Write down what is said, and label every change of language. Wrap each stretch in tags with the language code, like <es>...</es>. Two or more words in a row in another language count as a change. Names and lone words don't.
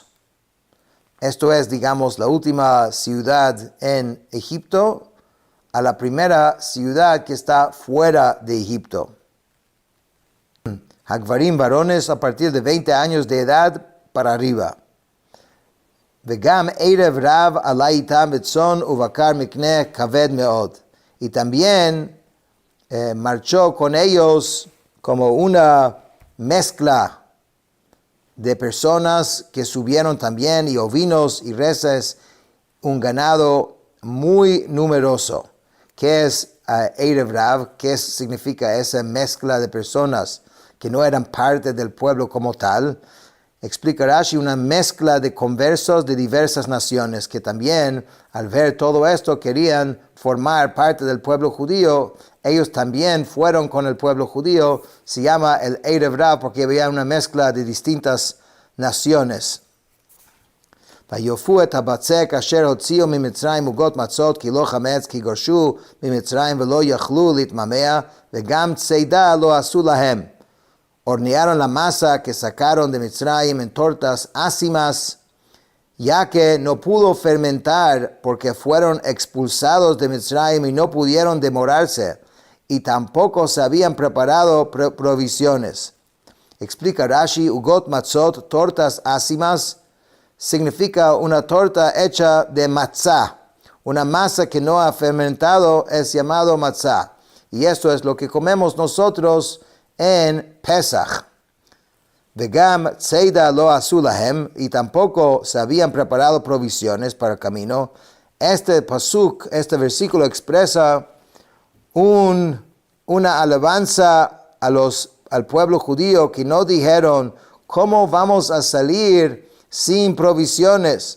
<es>Esto es, digamos, la última ciudad en Egipto a la primera ciudad que está fuera de Egipto. Hagvarim, varones a partir de 20 años de edad para arriba.</es> <he>וגם ערב רב עלה אתם בצאן ובקר מקנה כבד מאד.</he> <es>Y también marchó con ellos como una mezcla de personas que subieron también, y ovinos y reses, un ganado muy numeroso. ¿Qué es</es> <he>ערב רב?</he> <es>¿Qué significa esa mezcla de personas que no eran parte del pueblo como tal? Explica Rashi, una mezcla de conversos de diversas naciones que también, al ver todo esto, querían formar parte del pueblo judío. Ellos también fueron con el pueblo judío. Se llama el</es> <he>ערב רב</he> <es>porque había una mezcla de distintas naciones.</es> <he>ויופו את הבצק אשר הוציאו ממצרים עוגות מצות כי לא חמץ כי גורשו ממצרים ולא יכלו להתממע וגם צידה לא עשו להם.</he> <es>Hornearon la masa que sacaron de Mitzrayim en tortas ácimas, ya que no pudo fermentar porque fueron expulsados de Mitzrayim y no pudieron demorarse, y tampoco se habían preparado provisiones. Explica Rashi,</es> <he>עגות מצות,</he> <es>tortas ácimas, significa una torta hecha de matzah. Una masa que no ha fermentado es llamado matzah. Y esto es lo que comemos nosotros en Pesach.</es> <he>וגם צדה לא עשו להם,</he> <es>y tampoco se habían preparado provisiones para el camino. Este pasuk, este versículo expresa una alabanza al pueblo judío que no dijeron, ¿cómo vamos a salir sin provisiones?</es>